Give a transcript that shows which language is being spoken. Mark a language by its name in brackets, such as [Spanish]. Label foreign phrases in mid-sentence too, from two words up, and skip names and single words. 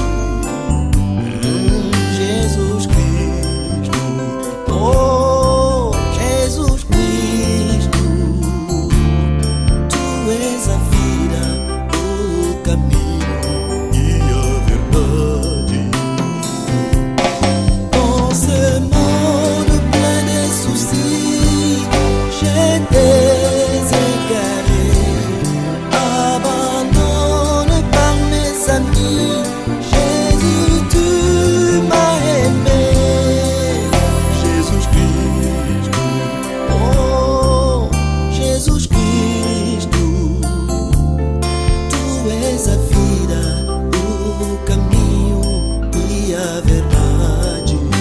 [Portuguese] Jesus Cristo, oh Jesus Cristo, Tu és a vida, o caminho e a verdade. [French] Dans ce monde plein de soucis, j'étais égaré, abandonné par mes amis. Jésus, Tu m'as aimé. [Portuguese] Jesus Cristo, oh Jesus Cristo, Tu és a vida, o caminho e a verdade.